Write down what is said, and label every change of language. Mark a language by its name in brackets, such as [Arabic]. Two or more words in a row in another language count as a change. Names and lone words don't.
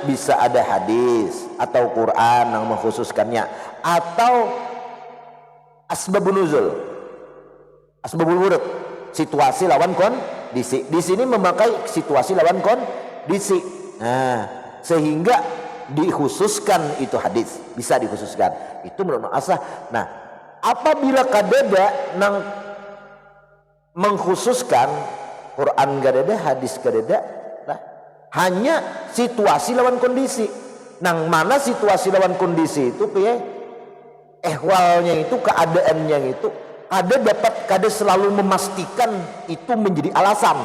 [Indonesian] Bisa ada hadis atau Quran yang mengkhususkannya, atau [Arabic] أسباب النزول، أسباب الورود, [Indonesian] situasi lawan kondisi. Di sini memakai situasi lawan kondisi. Nah, sehingga dikhususkan itu hadis, bisa dikhususkan. Itu menurut asah. [Banjar] Nah, apabila kadada nang mengkhususkan Quran kadada, hadis kadada, nah, hanya situasi lawan kondisi. Nang mana situasi lawan kondisi itu piye? Ehwalnya itu, keadaannya itu kada selalu memastikan itu menjadi alasan.